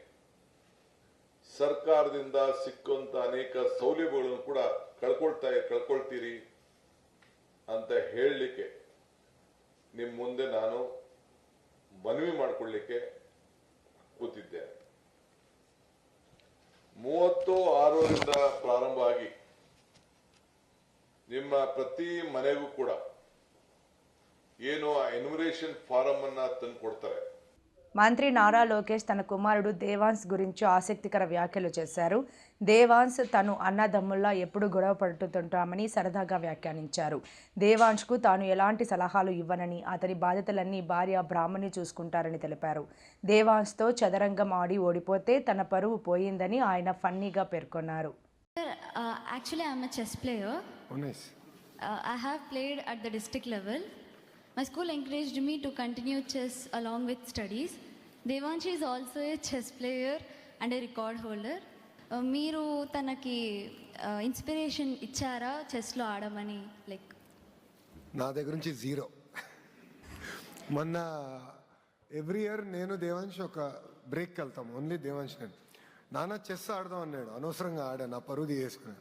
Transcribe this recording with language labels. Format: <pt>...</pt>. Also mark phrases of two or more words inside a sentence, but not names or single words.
<kn>ಸರ್ಕಾರದಿಂದ ಸಿಕ್ಕುವಂತ ಅನೇಕ ಸೌಲಭ್ಯಗಳನ್ನು ಕೂಡ ಕಳ್ಕೊಳ್ತೀರಿ ಅಂತ ಹೇಳಲಿಕ್ಕೆ ನಿಮ್ಮ ಮುಂದೆ ನಾನು ಮನವಿ ಮಾಡಿಕೊಳ್ಳಿಕ್ಕೆ ಕೂತಿದ್ದೇನೆ. 30/6ರಿಂದ ಪ್ರಾರಂಭ ಆಗಿ ನಿಮ್ಮ ಪ್ರತಿ ಮನೆಗೂ ಕೂಡ ಏನು</kn> <en>enumeration form</en> <kn>ಅನ್ನ ತಂದು ಕೊಡ್ತಾರೆ.</kn> <te>మంత్రి నారా లోకేష్ తన కుమారుడు దేవాన్స్ గురించి ఆసక్తికర వ్యాఖ్యలు చేశారు. దేవాన్స్ తను అన్నదమ్ముల్లా ఎప్పుడు గొడవ పడుతుంటామని సరదాగా వ్యాఖ్యానించారు. దేవాన్స్కు తాను ఎలాంటి సలహాలు ఇవ్వనని, అతని బాధ్యతలన్నీ భార్య బ్రాహ్మణి చూసుకుంటారని తెలిపారు. దేవాన్స్తో చదరంగం ఆడి ఓడిపోతే తన పరువు పోయిందని ఆయన ఫన్నీగా పేర్కొన్నారు.</te> <en>Actually, I'm a chess player. Oh, nice. I have played at the district level. My school encouraged me to continue chess along with studies. Devanshi is also a chess player and a record holder.</en> <te>మీరు తనకి ఇన్స్పిరేషన్ ఇచ్చారా చెస్లో ఆడమని? లైక్ నా దగ్గర నుంచి 0. మొన్న</te> <en>every year</en> <te>నేను దేవాంశ్ ఒక బ్రేక్కి వెళ్తాం, ఓన్లీ దేవాంశ్. నేను నాన్న చెస్ ఆడదాం అన్నాడు, అనవసరంగా ఆడా, నా పరువు తీసుకున్నాను.</te>